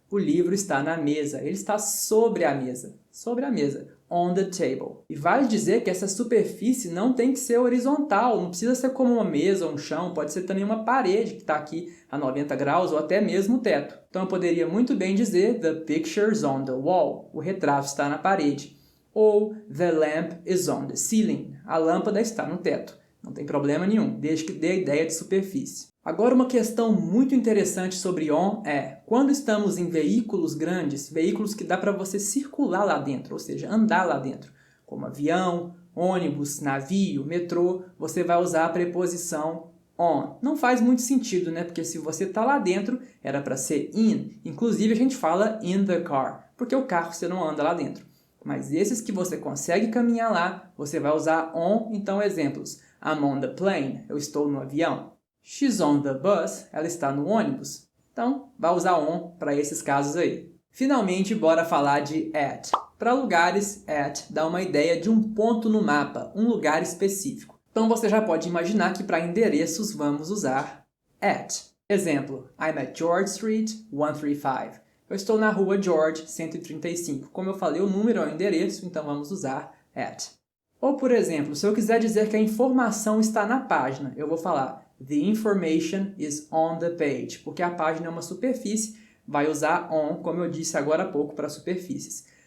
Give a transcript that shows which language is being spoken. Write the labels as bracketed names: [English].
[Portuguese] O livro está na mesa. Ele está sobre a mesa. Sobre a mesa. [English] On the table. [Portuguese] E vale dizer que essa superfície não tem que ser horizontal, não precisa ser como uma mesa ou um chão, pode ser também uma parede que está aqui a 90 graus ou até mesmo o teto. Então eu poderia muito bem dizer [English] The picture's on the wall. [Portuguese] O retrato está na parede. [English] Ou The lamp is on the ceiling. [Portuguese] A lâmpada está no teto. Não tem problema nenhum, desde que dê a ideia de superfície. Agora, uma questão muito interessante sobre on é, quando estamos em veículos grandes, veículos que dá para você circular lá dentro, ou seja, andar lá dentro, como avião, ônibus, navio, metrô, você vai usar a preposição on. Não faz muito sentido, né? Porque se você está lá dentro, era para ser in. Inclusive, a gente fala [English] in the car, [Portuguese] porque o carro você não anda lá dentro. Mas esses que você consegue caminhar lá, você vai usar on. Então, exemplos. [English] I'm on the plane. [Portuguese] Eu estou no avião. [English] She's on the bus. [Portuguese] Ela está no ônibus. Então, vai usar on para esses casos aí. Finalmente, bora falar de at. Para lugares, at dá uma ideia de um ponto no mapa, um lugar específico. Então, você já pode imaginar que para endereços vamos usar at. Exemplo, [English] I'm at George Street, 135. [Portuguese] Eu estou na rua George, 135. Como eu falei, o número é o endereço, então vamos usar at. Ou, por exemplo, se eu quiser dizer que a informação está na página, eu vou falar [English] The information is on the page, [Portuguese] porque a página é uma superfície, vai usar on, como eu disse agora há pouco, para superfícies.